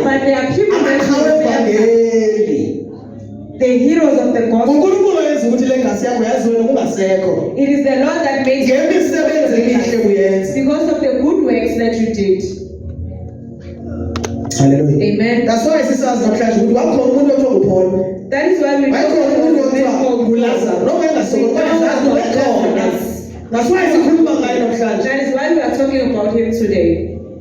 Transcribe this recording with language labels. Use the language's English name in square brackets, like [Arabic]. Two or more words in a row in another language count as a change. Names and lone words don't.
[English] But there are people that [Zulu] Amaqhawe [English] remember. [Zulu] evangeli. [English] The heroes of the gospel. [Zulu] uNkulunkulu wenza ukuthi le ngasi yakho yazi wena ungasekho. [English] It is the Lord that makes [Zulu] Ngemisebenzi emihle uyenza. [English] because of the good works that you did. Hallelujah. Amen. That's why [Zulu] sisazi namhlanje ukuthi wakhona umuntu othiwa uPaul. [English] That is why we [Zulu] Wayekhona umuntu othiwa uLazarus. Noma engasekho kodwa sazi wayekhona. [English] That's why [Zulu] sikhuluma ngaye namhlanje. [English] That is why we are talking about him today.